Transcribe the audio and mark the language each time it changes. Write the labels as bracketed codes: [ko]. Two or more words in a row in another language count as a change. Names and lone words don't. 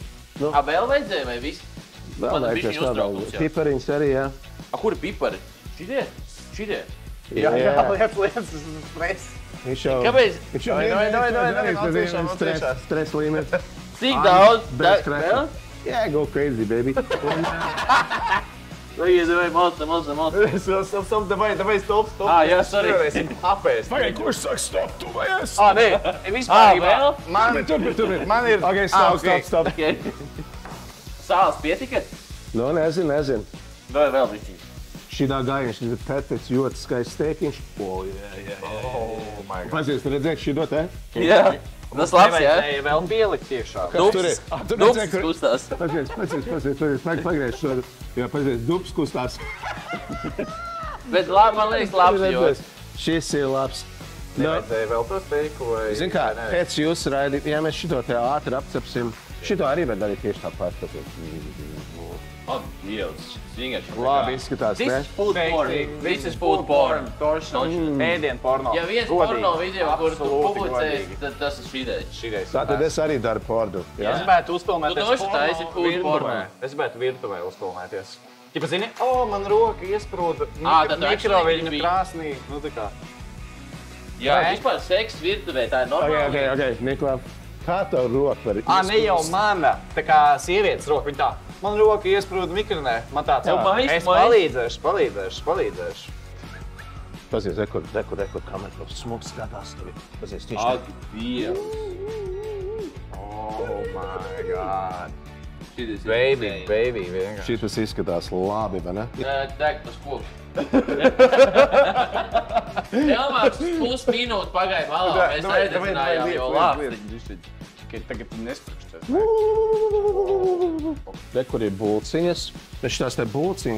[lv] Vēl vajadzēja vai viss? Vēl vajag tas vēl. Pipariņas arī, jā. Kur ir pipari? Šitie? Jā, lietas stress. Viņš jau... Kāpēc? Viņš jau... Stress līmenis. Cik daudz? Vēl? [en] Yeah, go crazy, baby. [ru] Давай, Stop, давай, stop. [lv] Jā, sorry. Apēst. Pagaid, kurš saka stop, tu vai es? Nē, vispārībā. Tur. Man ir... [en] Ok, stop. [lv] Sāls pietika? Nu, nezinu. Vai vēl bišķiņ? Šitā gājiņš ir perfekts, ļoti skaists steikiņš. [en] Oh my God. [lv] Pazies, tu redzēji šito te? Jā. Tas labs, jā? Nevajadzēja vēl pielikt iekšā. Dubs kustās. Pazies, pagriež šo. Jā, pazies, dubs kustās. Bet man liekas labs, jo... Šis ir labs. Nevajadzēja vēl to steiku vai... Zin kā, pēc jūs raidi, ja mēs šito te ātri apcepsim, šito arī var darīt tieši tāpat. Dievs, vienkārši. Labi izskatās, ne? [en] This is food porn. [lv] Ēdienu porno. Ja viens porno video, kur tu publicēsi, tad tas ir šīdēļ. Tātad es arī daru pordu. Es gribētu uzpilnēties Tu doši taisi food porno. Es gribētu virtuvē uzpilnēties. Ķipa zini, man roka iesprūda tad tu mikroviļņu [en] actually [lv] krāsnī. Nu tā kā. Jā, vispār seks virtuvē, tā ir normāli. Ok, Niklā, kā tev roka var iesprūst? Ne jau mana, tā kā sievietes roka, viņa tā. Man roka iesprūda mikronē, man tāds, es palīdzēšu. Pazies, rekur, kamera, smuks skatās tevi. Pazies, tieši Ak, Dievs. [en] Oh my God. [lv] Šitas ir [en] Baby, insane. [lv] vienkārši. Šitas izskatās labi, vai ne? Deg tas koks. Elmārs pusminūti pagāja malā, mēs aizdedzinājām jau labi. Tagad tu nesprukšķēs. Rekur ir bulciņas. Bet šitās te bulciņas.